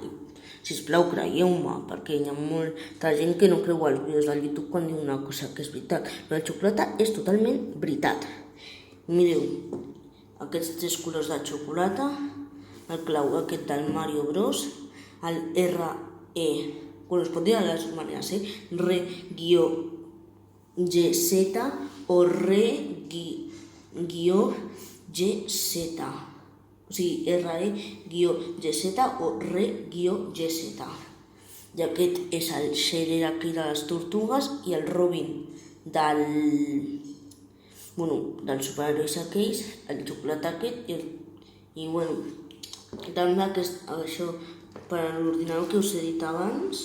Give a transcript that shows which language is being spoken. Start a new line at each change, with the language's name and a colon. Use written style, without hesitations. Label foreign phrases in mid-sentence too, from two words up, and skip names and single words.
Catalan: Sisplau, creieu-me, perquè hi ha molta gent que no creu als vídeos del YouTube quan diu una cosa que és veritat. Però el xocolata és totalment veritat. Mireu, aquests 3 colors de xocolata, el clau aquest del Mario Bros, el RE, bueno, es pot dir de les maneres, Re-GZ o Re-GZ, o sigui, RE-GZ o Re-GZ. I aquest és el Scheller aquí de les tortugues i el Robin dels superherois aquells, el xocolata aquest i també això per a l'ordinador que us he dit abans.